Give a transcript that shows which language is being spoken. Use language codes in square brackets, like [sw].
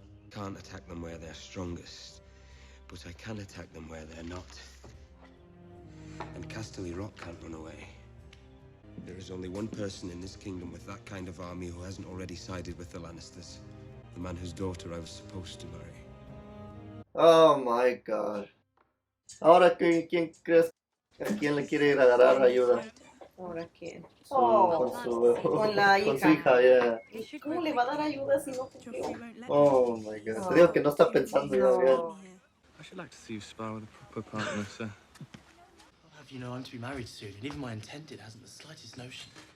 [en] Can't attack them where they're strongest, but I can attack them where they're not. And Casterly Rock can't run away. There is only one person in this kingdom with that kind of army who hasn't already sided with the Lannisters. The man whose daughter I was supposed to marry. Oh my god. [es] Ahora, ¿quién crees? ¿A quién le quiere ir a agarrar ayuda? ¿Ahora quién? Con la su hija. hija, yeah. ¿Cómo le va a dar ayuda si no cumplió? [en] Oh my god. [es] Te digo que no está pensando ya bien. [en] I should like to see you spar with a proper partner, sir. You know, I'm to be married soon, and even my intended hasn't the slightest notion.